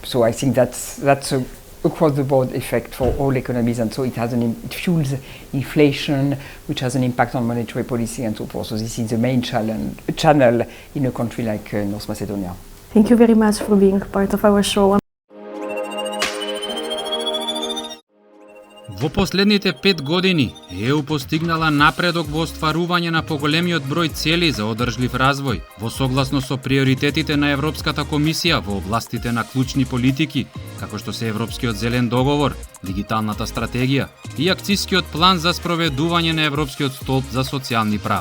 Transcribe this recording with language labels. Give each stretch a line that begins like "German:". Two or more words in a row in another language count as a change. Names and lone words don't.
English: So I think that's a across-the-board effect for all economies, and so it fuels inflation, which has an impact on monetary policy and so forth. So this is the main channel in a country like North Macedonia. Thank you very much for being part of our show.
Macedonian: Во последните 5 години ЕУ постигнала напредок во остварување на поголемиот број цели за одржлив развој, во согласно со приоритетите на Европската комисија во областите на клучни политики, како што се Европскиот зелен договор, дигиталната стратегија и акцискиот план за спроведување на Европскиот столб за социјални права.